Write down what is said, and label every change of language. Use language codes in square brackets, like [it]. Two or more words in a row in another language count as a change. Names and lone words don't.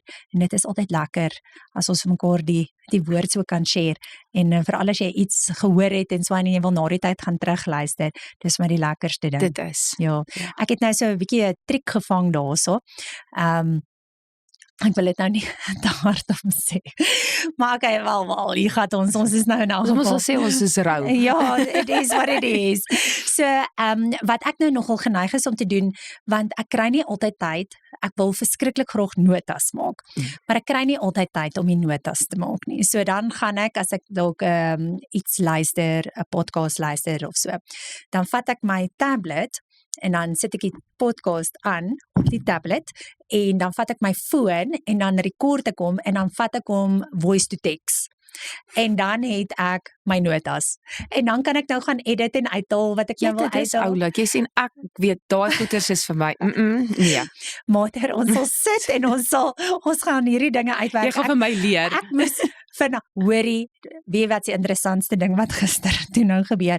[af] En dit is altyd lekker as ons vir mekaar die woord so kan share en veral as jy iets gehoor het en so en jy wil na die tyd gaan terugluister, dis maar die lekkerste ding. Dit is. Ja. Ek het nou so 'n bietjie 'n triek gevang daarso. Ek wil dit nou nie te hard om sê. Maar okay, wel, hier gaan ons is nou in elk Ons geval. wil sê ons is rou. Ja, [en] it is what it is. [af] So, wat ek nou nogal geneig is om te doen, want ek kry nie altyd tyd, ek wil verskriklik graag notas maak, maar ek kry nie altyd tyd om die notas te maak nie. So dan gaan ek, as ek dalk iets luister, 'n podcast luister of so, dan vat ek my tablet en dan sit ek die podcast aan op die tablet en dan vat ek my foon en dan rekord ek hom en dan vat ek hom [en] voice to text. [af] En dan het ek my notas. En dan kan ek nou gaan edit en uithaal wat ek nou wil Dit is uithaal. oulik. Jy sien ek weet daai goeters is vir my. Nee. Maar ons sal sit en ons gaan hierdie dinge uitwerk. Jy gaan vir my leer. Ek moes vinnig hoorie, weet wat die interessantste ding wat gister toe nou gebeur.